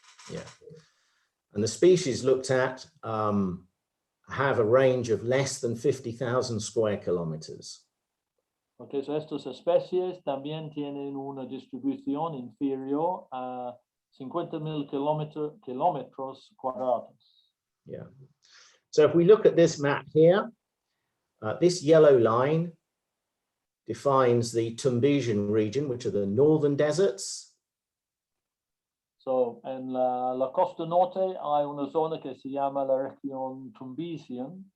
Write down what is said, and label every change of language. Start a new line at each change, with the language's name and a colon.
English: Yeah, and the species looked at have a range of less than 50,000 square kilometers.
Spanish: Okay, so estas especies también tienen una distribución inferior a 50,000 kilómetros cuadrados. Yeah.
English: So if we look at this map here, this yellow line defines the Tumbesian region, which are the northern deserts.
Spanish: So en la costa norte hay una zona que se llama la región tumbesina.